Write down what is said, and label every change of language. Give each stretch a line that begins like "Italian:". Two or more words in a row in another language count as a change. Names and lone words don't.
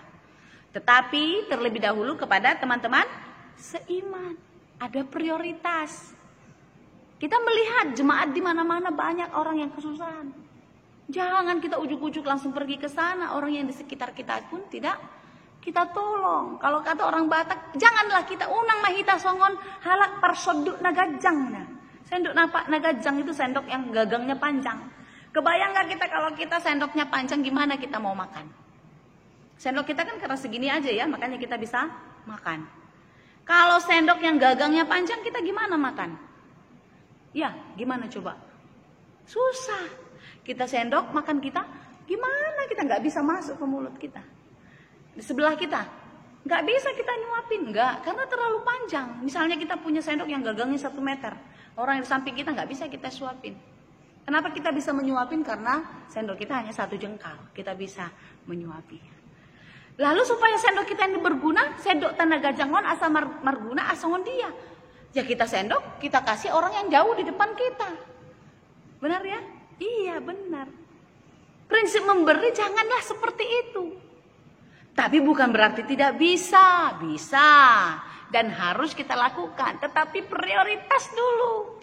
Indonesian: Tetapi terlebih dahulu kepada teman-teman seiman, ada prioritas. Kita melihat jemaat di mana-mana banyak orang yang kesusahan. Jangan kita ujuk-ujuk langsung pergi ke sana, orang yang di sekitar kita pun tidak kita tolong. Kalau kata orang Batak, janganlah kita
Batak Toba: unang mahita songon halak parsoduk nagajang.
Indonesian: Sendok nagajang itu sendok yang gagangnya panjang. Kebayang gak kita kalau kita sendoknya panjang, gimana kita mau makan? Sendok kita kan karena segini aja ya, makanya kita bisa makan. Kalau sendok yang gagangnya panjang, kita gimana makan? Ya, gimana coba? Susah. Kita sendok makan kita, gimana kita nggak bisa masuk ke mulut kita? Di sebelah kita, nggak bisa kita nyuapin, nggak, karena terlalu panjang. Misalnya kita punya sendok yang gagangnya 1 meter, orang yang di samping kita nggak bisa kita suapin. Kenapa kita bisa menyuapin? Karena sendok kita hanya 1 jengkal, kita bisa menyuapi. Lalu supaya sendok kita ini berguna, sendok tenaga
Batak Toba: jangon asa marguna asangon dia.
Indonesian: Ya kita sendok, kita kasih orang yang jauh di depan kita. Benar ya? Iya benar. Prinsip memberi janganlah seperti itu. Tapi bukan berarti tidak bisa. Bisa. Dan harus kita lakukan. Tetapi prioritas dulu.